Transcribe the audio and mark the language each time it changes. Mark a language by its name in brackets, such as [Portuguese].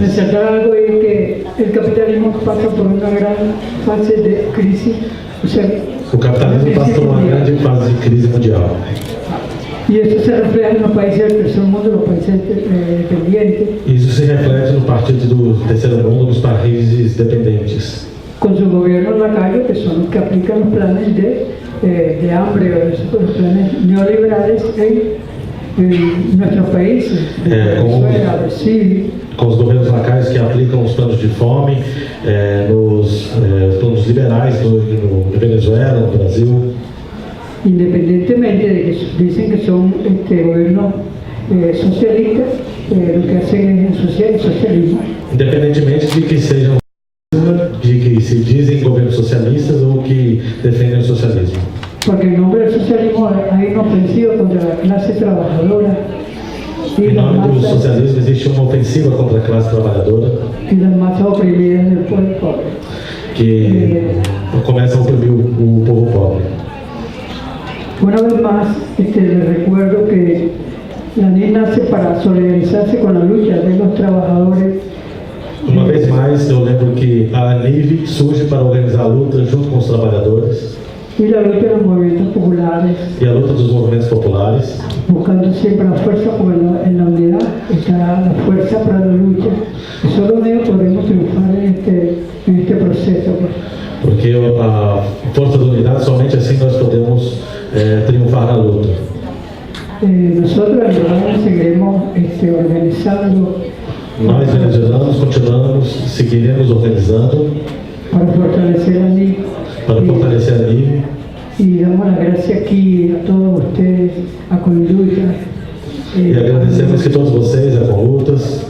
[Spanish] resaltar algo y que el capitalismo pasa por una gran fase de crisis. O sea, [Portuguese] O capitalismo passa por uma grande fase de crise mundial. [Spanish] y eso se refleja en los países del tercer mundo, los países dependientes, [Portuguese] Isso se reflete no partido do terceiro mundo, nos países dependentes, [Spanish] con sus gobiernos lacayos, que son los que aplican los planes de hambre o los planes neoliberales en nuestros países, Venezuela, Brasil. [Portuguese] com os governos locais que aplicam os planos de fome, nos planos liberais no Venezuela, no Brasil. [Spanish] Independientemente de que dicen que son gobiernos socialistas, lo que hacen es el socialismo. [Portuguese] Independentemente de que sejam de que se dizem governos socialistas ou que defendem o socialismo. [Spanish] Porque en nombre del socialismo hay una ofensiva contra la clase trabajadora y [Portuguese] Em [Spanish] las [Portuguese] nome do [Spanish] masas, [Portuguese] socialismo existe uma ofensiva contra a classe trabalhadora [Spanish] y las masas oprimidas del pueblo pobre. [Portuguese] que começa a oprimir o povo pobre. [Spanish] Una vez más, les recuerdo que la NIE nace para solidarizarse con la lucha de los trabajadores. [Portuguese] Uma vez mais, eu lembro que a ANIV surge para organizar a luta junto com os trabalhadores [Spanish] Y la lucha de los movimientos populares, [Portuguese] e a luta dos movimentos populares, [Spanish] buscando siempre la fuerza, porque en la unidad está la fuerza para la lucha. Y solo unidos podemos triunfar en este proceso. [Portuguese] porque a força da unidade, somente assim nós podemos triunfar na luta. [Spanish] Nosotros en seguiremos organizando [Portuguese] Nós, venezuelanos, continuamos, seguiremos organizando [Spanish] para fortalecer a NIE. [Portuguese] para fortalecer a ANIV. [Spanish] Y damos las gracias aquí a todos ustedes, a Conluta, [Portuguese] E agradecemos que todos vocês, a Conlutas,